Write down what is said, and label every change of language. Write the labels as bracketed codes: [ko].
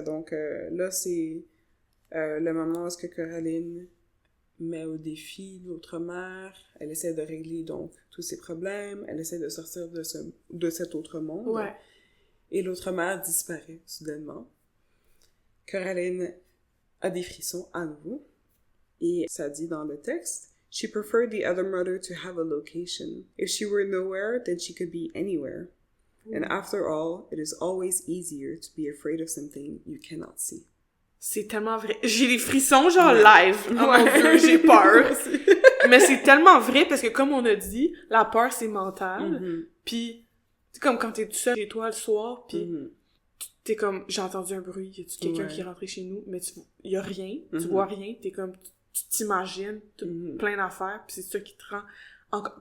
[fr] Donc, là, c'est le moment où est-ce que Coraline met au défi l'autre mère. Elle essaie de régler, donc, tous ses problèmes. Elle essaie de sortir de cet autre monde. Ouais. Et l'autre mère disparaît, soudainement. Coraline a des frissons à nouveau. Et ça dit dans le texte, [en] « She preferred the other mother to have a location. If she were nowhere, then she could be anywhere. And after all, it is always easier to be afraid of something you cannot see. » [fr] C'est tellement vrai. J'ai des frissons, genre, live. Oh mon Dieu, j'ai peur. Mais c'est tellement vrai, parce que comme on a dit, la peur, c'est mental. Puis, c'est comme quand t'es tout seul chez toi le soir, puis t'es comme, j'ai entendu un bruit, y a-tu quelqu'un qui est rentré chez nous? Mais y a rien, tu vois rien, t'es comme, tu t'imagines plein d'affaires, puis c'est ça qui te rend encore...